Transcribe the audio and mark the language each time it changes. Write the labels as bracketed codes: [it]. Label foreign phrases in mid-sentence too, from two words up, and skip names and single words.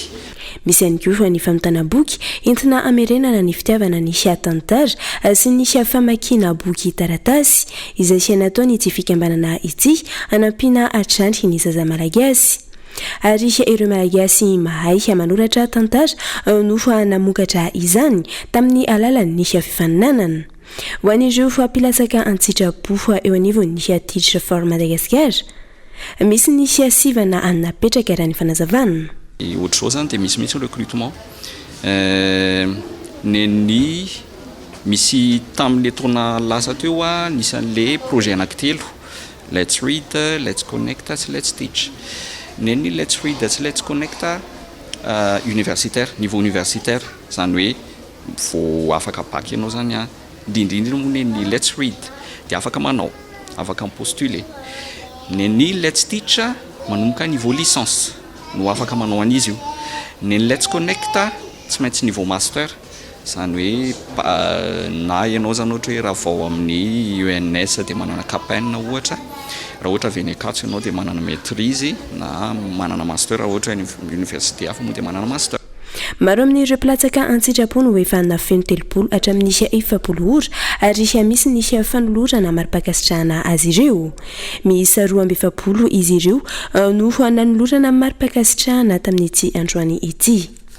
[mg] misy ihany koa ny famitana boky entina amerenana ny fitiavana ny tantara sy ny famakiana boky taratasy izay nataony ity fikambanana ity anampiana atrandry ny zaza malagasy ary ireo malagasy mahay manoratra tantara no namokatra izany tamin'ny alalan'ny fifaninanana ho an'ireo fampilatsaka an-tsitrapo eo anivon'ny Teach for Madagascar misy ny sivana anapetraka raha ny fanazavana ohatr'izao zany dia misy recrutement neny misy tamin'le taona lasa teo nisy an'le projet anankitelo [en] let's read, let's connect, let's teach [mg] neny [en] let's read, let's connect [fr] universitaire niveau universitaire [mg] zany hoe vao afaka bac ianao zany indrindrindra moa neny let's read dia afaka manao afaka mipostuler neny [en] let's teach [mg] manomboka [fr] niveau licence [mg] no afaka manao an'izy io neny [en] let's connect [mg] tsy maintsy [fr] niveau master [mg] zany hoe na ianao zany ohatra hoe raha vao amin'ny UNS dia manana capen ohatra raha ohatra VN4 ianao dia manana maîtrise na manana master raha ohatra université hafa moa dia manana master maro amin'ireo mpilatsaka an-tsitrapo no efa nafeno 30 hatramin'ny 70 ora ary misy ny fanolorana mari-pakasitrahana azy ireo misy 12 izy ireo no nanolorana mari-pakasitrahana tamin'ity androany ity